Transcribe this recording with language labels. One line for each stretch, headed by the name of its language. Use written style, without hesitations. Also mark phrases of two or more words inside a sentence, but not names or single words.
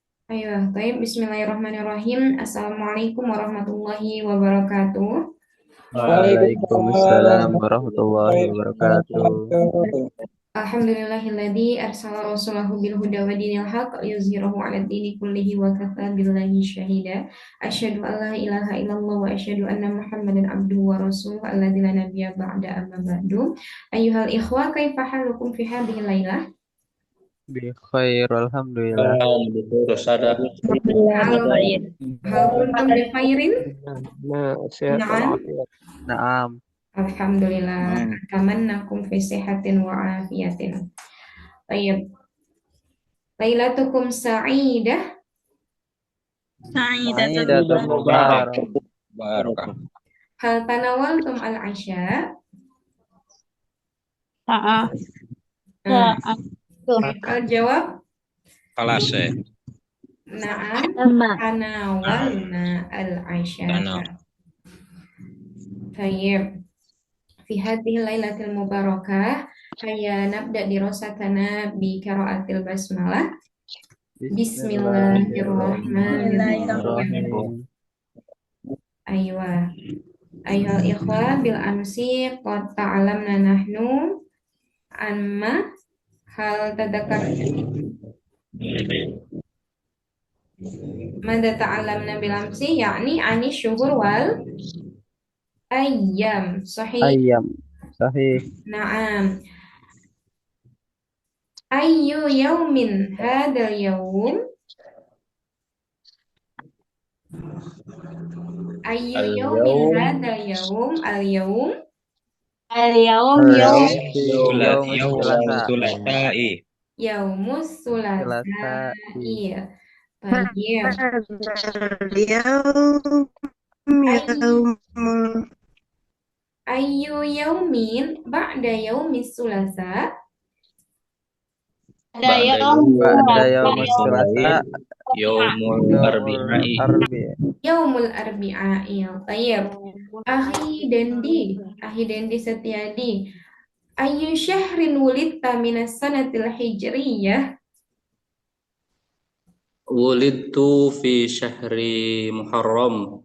Indonesian: Ayo, baik.
Arabic: بسم الله الرحمن الرحيم. السلام عليكم ورحمة الله وبركاته. Waalaikumsalam Waalaikumsalam warahmatullahi warahmatullahi wabarakatuh. wabarakatuh. الحمد لله الذي أرسله رسوله بالهدى ودين الحق يظهره على الدين كله وكفى بالله شهيدا. أشهد أن لا إله إلا الله وأشهد أن محمدا عبده ورسوله الذي لا نبي بعد أما بعد. أيها الإخوة، كيف حالكم في هذه ليلة? بخير، الحمد لله.
Indonesian: Betul, Sada.
Arabic: Alhamdulillah Hal
Indonesian: baik.
Arabic: هل كنتم بخير?
Indonesian: Nah, sehat
Arabic: Na'am.
Indonesian: walafiat.
Arabic: Naam. Alhamdulillah. Hmm. تمناكم في صحة وعافية. طيب. ليلتكم سعيدة. Sa'idatun Sa'idatun mubarak. mubarak. Barokah. هل تناولتم العشاء? Sa'a.
Indonesian: Nah,
Arabic: Sa'atul. al-jawab Kalase. na'am. Sama. تناولنا العشاء. Tanah. Tayyib. في هذه الليلة المباركة، هيا نبدأ دراستنا بقراءة البسملة. Bismillahirrahmanirrahim. Bismillahirrahmanirrahim. أيوه. أيها الإخوة بالأمس قد تعلمنا نحن أما هل تذكر ماذا تعلمنا بالأمس يعني عن الشهور والأيام. صحيح. أيام. صحيح. نعم. أي يوم هذا اليوم? أي يوم هذا اليوم؟ اليوم Al-yawm Al-yawm yawm في يوم ثلاثاء. Sulatai. يوم الثلاثاء. Sulasa. Iya. Tayyib. al-yawm Ay- yawm أي يوم بعد يوم الثلاثاء?
Indonesian: ada yawm
Arabic: Ba'da sulasa يوم ثلاثاء. Yaumul Yawmul Arbi'i. arbi. يوم الأربعاء. Iya. Tayyib. Ahi Dendi Setiadi. أي شهر ولدت من السنة الهجرية? ولدت في شهر محرم.